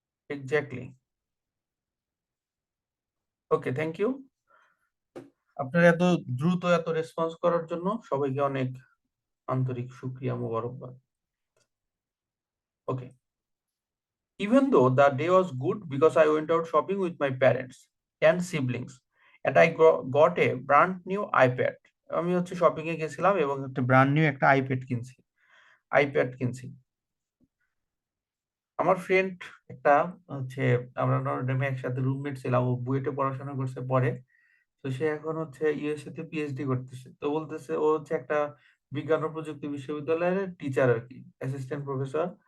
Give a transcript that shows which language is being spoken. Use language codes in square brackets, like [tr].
[en] Exactly. Okay, thank you. [bn] আপনার এত দ্রুত এত রেসপন্স করার জন্য সবাইকে অনেক আন্তরিক শুকরিয়া, মোবারকবাদ। [en] Okay, even though the day was good because I went out shopping with my parents and siblings and I got a brand new iPad. [bn] আমি হচ্ছে শপিং এ গেছিলাম এবং একটা ব্র্যান্ড নিউ একটা আইপ্যাড কিনছি। আমার ফ্রেন্ড একটা হচ্ছে, আমরা নটরডেমে একসাথে রুমমেট ছিলাম, ও বুয়েটে পড়াশোনা করছে পরে। তো সে এখন হচ্ছে ইউএসএ তে পিএইচডি করতেছে। তো বলতেছে ও হচ্ছে একটা বিজ্ঞান ও প্রযুক্তি বিশ্ববিদ্যালয়ের টিচার আর কি, অ্যাসিস্ট্যান্ট প্রফেসর।